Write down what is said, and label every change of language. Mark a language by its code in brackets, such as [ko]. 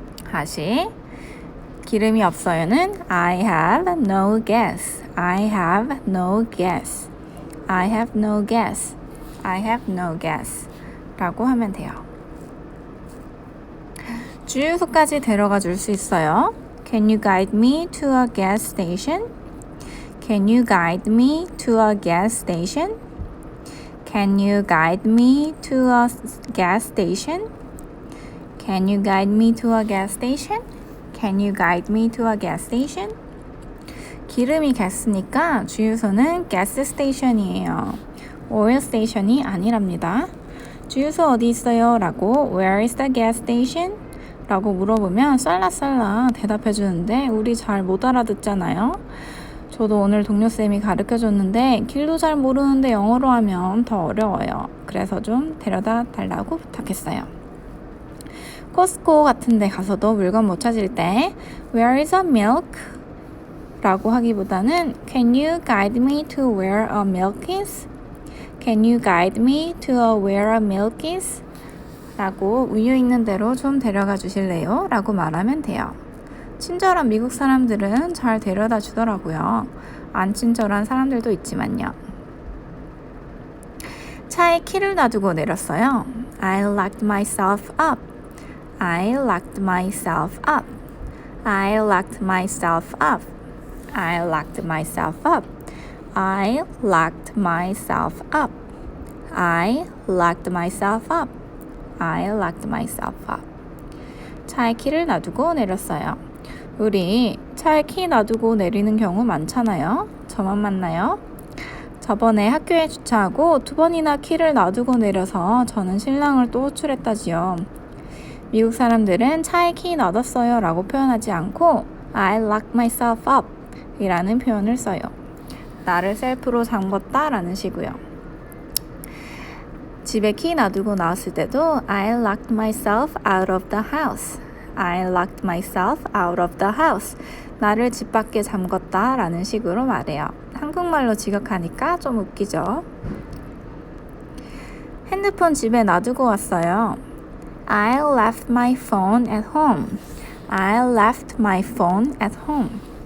[ko] 다시 기름이 없어요는 [en] I have no gas. I have no gas. I have no gas. I have no gas [ko] 라고 하면 돼요. 주유소까지 데려가 줄 수 있어요. [en] Can you guide me to a gas station? Can you guide me to a gas station? Can you guide me to a gas station? Can you guide me to a gas station? Can you guide me to a gas station? [ko] 기름이 가스니까 주유소는 가스 스테이션이에요. 오일 스테이션이 아니랍니다. 주유소 어디 있어요? [en] 라고 Where is the gas station? [ko] 라고 물어보면 쌀라쌀라 대답해 주는데 우리 잘 못 알아듣잖아요. 저도 오늘 동료쌤이 가르쳐줬는데 길도 잘 모르는데 영어로 하면 더 어려워요. 그래서 좀 데려다 달라고 부탁했어요. 코스코 같은 데 가서도 물건 못 찾을 때 [en] Where is a milk? [ko] 라고 하기보다는 [en] Can you guide me to where a milk is? Can you guide me to where a milk is? [ko] 라고 우유 있는 대로 좀 데려가 주실래요? 라고 말하면 돼요. 친절한 미국 사람들은 잘 데려다 주더라고요. 안 친절한 사람들도 있지만요. 차에 키를 놔두고 내렸어요. [en] I locked myself up. I locked myself up. I locked myself up. I locked myself up. I locked myself up. I locked myself up. I locked myself up. [ko] 차에 키를 놔두고 내렸어요. 우리 차에 키 놔두고 내리는 경우 많잖아요. 저만 맞나요? 저번에 학교에 주차하고 2번이나 키를 놔두고 내려서 저는 신랑을 또 호출했다지요. 미국 사람들은 차에 키 놔뒀어요 라고 표현하지 않고 [en] I locked myself up [ko] 이라는 표현을 써요. 나를 셀프로 잠궜다 라는 식이고요. 집에 키 놔두고 나왔을 때도 [en] I locked myself out of the house. I locked myself out of the house. [ko] 나를 집 밖에 잠궜다 라는 식으로 말해요. 한국말로 지각하니까 좀 웃기죠? 핸드폰 집에 놔두고 왔어요. [en] I left my phone at home. I left my phone at home.